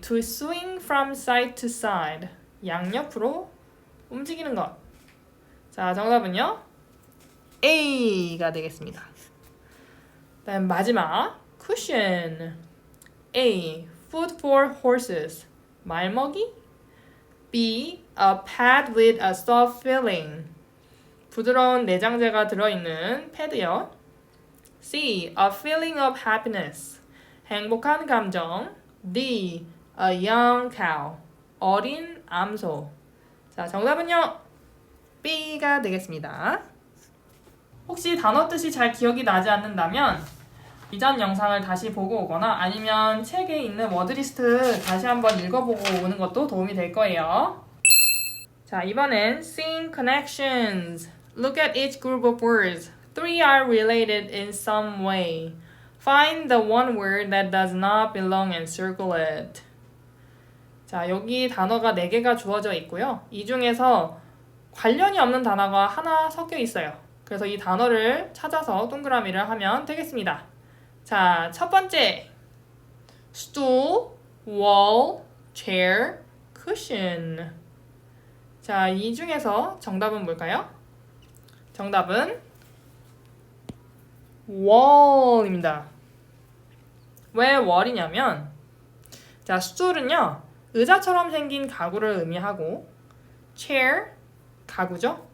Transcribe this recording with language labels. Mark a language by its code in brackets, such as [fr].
[en] To swing from side to side. [ko] 양옆으로 움직이는 것. 자, 정답은요. A가 되겠습니다. 다음 마지막 cushion. [en] A. Food for horses. [ko] 말먹이. [en] B. A pad with a soft filling. [ko] 부드러운 내장재가 들어있는 패드요. [en] C. A feeling of happiness. [ko] 행복한 감정. [en] D. A young cow. [ko] 어린 암소. 자, 정답은요. B가 되겠습니다. 혹시 단어 뜻이 잘 기억이 나지 않는다면 이전 영상을 다시 보고 오거나 아니면 책에 있는 워드리스트 다시 한번 읽어보고 오는 것도 도움이 될 거예요. 자, 이번엔 seeing connections. [en] Look at each group of words. Three are related in some way. Find the one word that does not belong and circle it. [ko] 자, 여기 단어가 4개가 주어져 있고요. 이 중에서 관련이 없는 단어가 하나 섞여 있어요. 그래서 이 단어를 찾아서 동그라미를 하면 되겠습니다. 자, 첫 번째. [en] stool, wall, chair, cushion. [ko] 자, 이 중에서 정답은 뭘까요? 정답은 wall입니다. 왜 wall이냐면 자, stool은요. 의자처럼 생긴 가구를 의미하고 chair, 가구죠?